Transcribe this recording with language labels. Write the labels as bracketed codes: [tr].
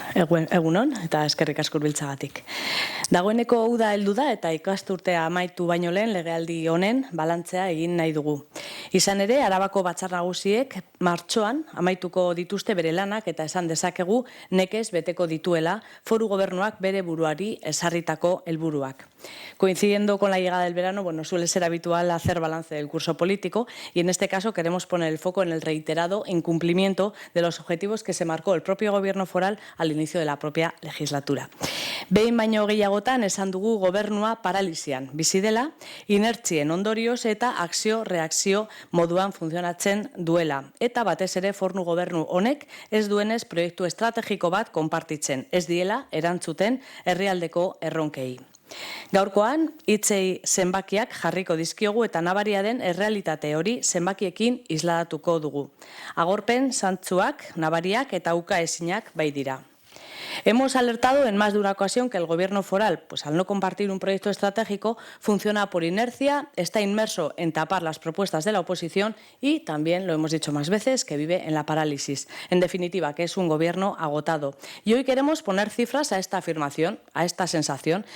[eu] Egunon eta eskerrik asko hurbiltzagatik. Dagoeneko uda heldu da eta ikasturtea amaitu baino lehen legealdi honen balantzea egin nahi dugu. Izan ere, Arabako Batzar Nagusiek martxoan amaituko dituzte bere lanak eta esan dezakegu nekez beteko dituela foru gobernuak bere buruari ezarritako helburuak. [es] Coincidiendo con la llegada del verano, suele ser habitual hacer balance del curso político y en este caso queremos poner el foco en el reiterado incumplimiento de los objetivos que se marcó el propio gobierno foral al inicio de la propia legislatura. [eu] Behin baino gehiagotan esan dugu gobernua paralisian bizi dela, inertzien ondorioz eta akzio-reakzio moduan funtzionatzen duela. Eta batez ere fornu gobernu honek ez duenez proiektu estrategiko bat konpartitzen, ez diela erantzuten herrialdeko erronkei. Gaurkoan, hitzei zenbakiak jarriko dizkiogu eta nabaria den errealitate hori zenbakiekin isladatuko dugu. Agorpen zantzuak, nabariak eta ukaezinak bai dira. [es] Hemos alertado en más de una ocasión que el gobierno foral, al no compartir un proyecto estratégico, funciona por inercia, está inmerso en tapar las propuestas de la oposición y también, lo hemos dicho más veces, que vive en la parálisis. En definitiva, que es un gobierno agotado. Y hoy queremos poner cifras a esta afirmación, a esta sensación.